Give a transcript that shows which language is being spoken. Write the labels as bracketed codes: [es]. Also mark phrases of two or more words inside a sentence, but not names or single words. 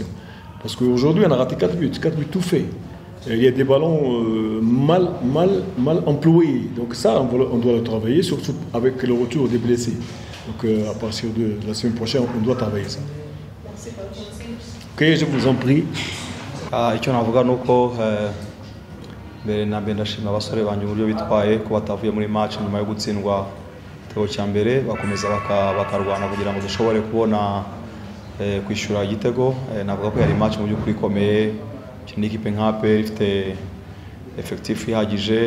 [fr] Parce qu'aujourd'hui, on a raté 4 buts tout faits. Il y a des ballons mal employés. Donc ça, on doit le travailler, surtout avec le retour des blessés. Donc à partir de la semaine prochaine, on doit travailler ça. Merci beaucoup. Ok, je vous en prie. [rw] icyo navuga ni uko mbere na mbere ndashima abasore banjye uburyo bitwaye ko batavuye muri match nyuma yo gutsindwa igitego cya mbere bakomeza bakarwana kugira ngo dushobore kubona kwishyura igitego. Navuga ko yari match mu by'ukuri ikomeye, ni ikipe nka APR ifite effectif ihagije.